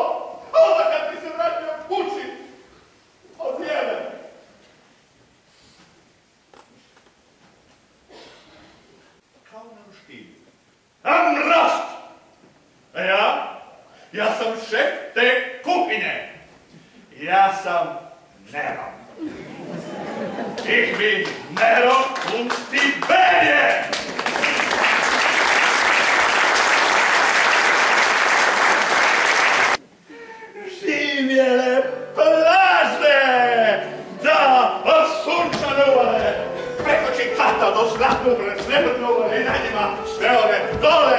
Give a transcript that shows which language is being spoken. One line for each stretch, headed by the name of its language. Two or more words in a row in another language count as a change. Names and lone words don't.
Croatian: Onda kad mi se vratio kući, odjele. Kao na ruštini. Amrast! A ja sam šef te kuhinje. Ja sam Nero.
German: Ich bin Nero und Tiberie!
Croatian: Živjele plaže! Da, osunčane uvale! Preko Čikata do Zlatnure, srebrne uvale i na njima sve one dole!